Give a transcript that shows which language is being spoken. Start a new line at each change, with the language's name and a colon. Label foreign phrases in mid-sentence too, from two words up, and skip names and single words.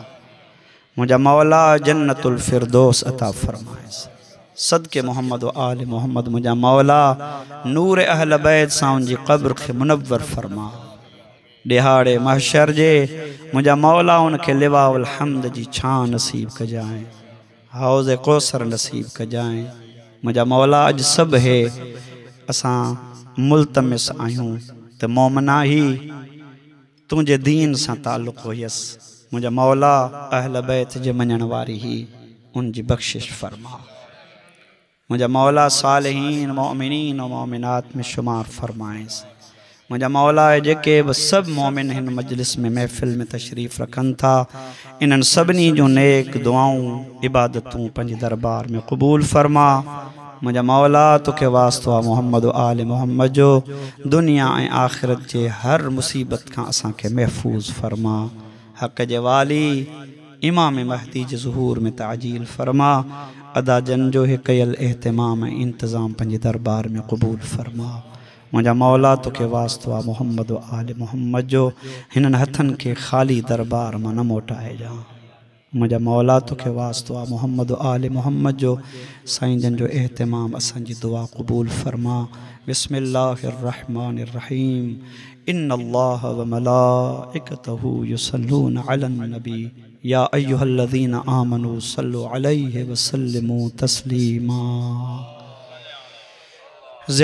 Sindhi: मुझा मौला जन्नतुल फिरदौस अता फरमाएस सदके मोहम्मद व आल मोहम्मद। मुझा मौला नूर अहल बैत सां उनजी क़ब्र खे मुनव्वर फरमा। दिहाड़े महशर जे मुझा मौला उनखे लिवाउल हम्द जी छां नसीब कजाएं हौज़ कौसर नसीब कजाएं। मुझा मौला अज सब है असां मुल्तमिस आहियूं त मोमना ही तुंहिंजे दीन सां ताल्लुक़ हुयस। मुझा मौला अहल बैत जे मञण वारी ही उनजी बख्शिश फरमा। मुझा मौला सालिहीन मोमिनीन व मोमिनात में शुमार फरमाएस। मुझा मौला जेके बि सब मोमिन हिन मजलिस में महफ़िल में तशरीफ़ रखन था इन्हनि सभिनी जूं नेक दुआऊं इबादतूं पंहिंजे दरबार में क़बूल फरमा। मुझा मौला तुके वास्ता मोहम्मद व आल मोहम्मद जो दुनिया ऐं आख़िरत जे हर मुसीबत खां असांखे महफूज़ फरमा। हक़ जे वाली इमाम महदी जे ज़ुहूर में ताजील फरमा। अदा जन जो है कयल एहतमाम इंतज़ाम पंहिंजे दरबार में क़बूल फरमा। मुझा मौला तुके वास्ता मोहम्मद व आल मोहम्मद जो हिननि हथनि खे ख़ाली दरबार मां न मोटाए जा। मुझा मौला तुके वास्ता मोहम्मद व आल मोहम्मद जो साईं जन जो एहतमाम असांजी दुआ क़बूल फरमा।
Arabic: بسم الله الرحمن الرحيم إن الله وملائكته يصلون على النبي يا أيها الذين آمنوا صلوا عليه وسلموا تسليما.